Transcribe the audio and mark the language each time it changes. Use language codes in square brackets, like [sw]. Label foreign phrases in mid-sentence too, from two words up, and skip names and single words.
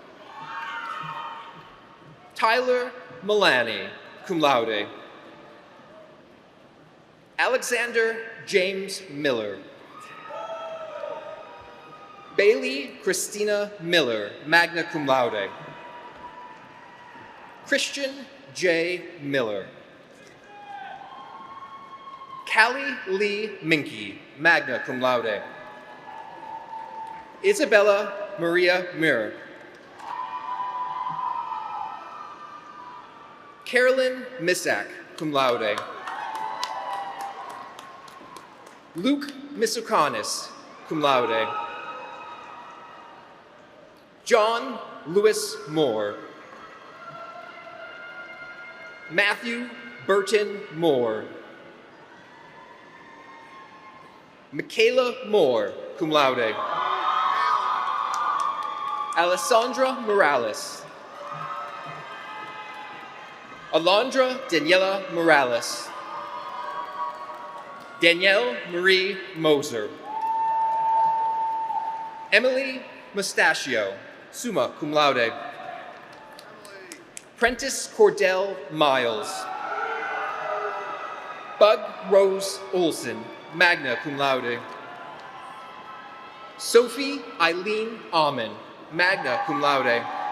[en] Tyler Milani, [la] cum laude. [en] Alexander James Miller. Bailey Christina Miller, [la] magna cum laude. [en] Christian J. Miller. Callie Lee Minky, [la] magna cum laude. [en] Isabella Maria Mir. Carolyn Misak, [la] cum laude. [en] Luke Misukanis, [la] cum laude. [en] John Lewis Moore. Matthew Burton Moore. Michaela Moore, [la] cum laude. [en] Alessandra Morales. Alondra Daniela Morales. Danielle Marie Moser. Emily Mustachio, [la] summa cum laude. [en] Prentice Cordell Miles. Bug Rose Olson, [la] magna cum laude. [en] Sophie Eileen Alman, [la] magna cum laude.